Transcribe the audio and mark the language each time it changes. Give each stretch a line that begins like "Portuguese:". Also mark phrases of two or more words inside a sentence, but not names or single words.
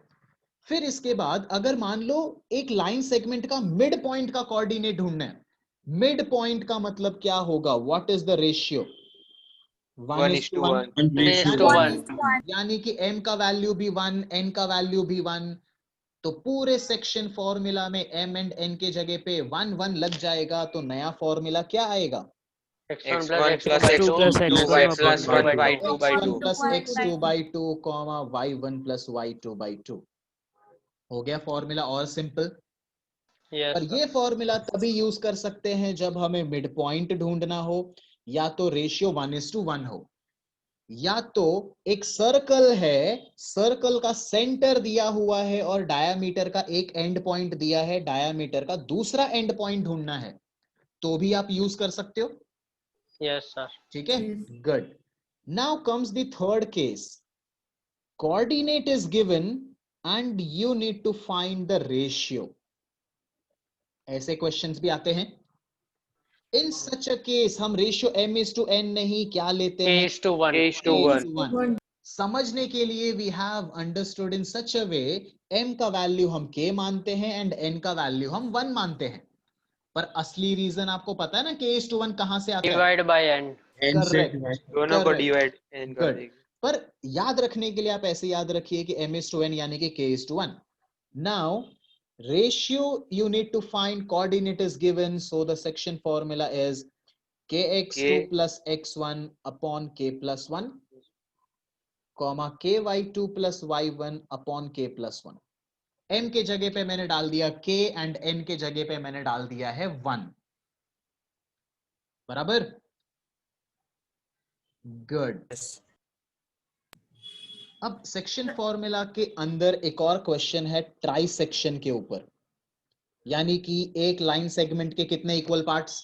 Hindi: फिर इसके बाद अगर मान लो एक
English: line segment
Hindi: का
English: mid point
Hindi: का कोऑर्डिनेट ढूंढना है,
English: mid point
Hindi: का मतलब क्या होगा?
English: What is the ratio?
Hindi: 1:1, यानी कि m का वैल्यू भी 1, n का वैल्यू भी 1, तो पूरे
English: section formula
Hindi: में m एंड n के जगह पे 1 1 लग जाएगा, तो नया फॉर्मूला क्या आएगा?
English: x1 x1 plus plus x2 x2 y plus y2 by 2 x1 plus x2 by 2, y1 plus y2 by 2
Hindi: हो गया फॉर्मूला और सिंपल। और ये फॉर्मूला तभी यूज कर सकते हैं जब हमें
English: mid point
Hindi: ढूंढना हो, या तो रेशियो 1:1 हो, या तो एक सर्कल है, सर्कल का सेंटर दिया हुआ है और डायामीटर का एक
English: end point
Hindi: दिया है, डायामीटर का दूसरा
English: end point
Hindi: ढूंढना है, तो भी आप यूज कर सकते हो।
English: Yes sir.
Hindi: ठीक है,
English: Good. Now comes the third case, coordinate is given and you need to find the ratio.
Hindi: ऐसे क्वेश्चंस भी आते हैं।
English: In such a case
Hindi: हम रेशियो m:n नहीं क्या लेते हैं? k:1। समझने के लिए
English: we have understood in such a way,
Hindi: m का वैल्यू हम k मानते हैं एंड n का वैल्यू हम 1 मानते हैं, पर असली रीजन आपको पता है ना, k:1 कहां से आता है?
English: Divide by n. करेक्ट,
Hindi: दोनों को डिवाइड n कर देंगे। पर याद रखने के लिए आप ऐसे याद रखिए कि m:n यानी कि k:1।
English: नाउ ratio you need to find, coordinate is given, so the section formula is kx2 plus x1 upon k plus 1, comma ky2 plus y1 upon k plus 1।
Hindi: m के जगह पे मैंने डाल दिया k एंड n के जगह पे मैंने डाल दिया है 1। बराबर, गुड। अब
English: section formula
Hindi: के अंदर एक और क्वेश्चन है
English: tri section
Hindi: के ऊपर, यानी कि एक लाइन सेगमेंट के कितने
English: equal parts?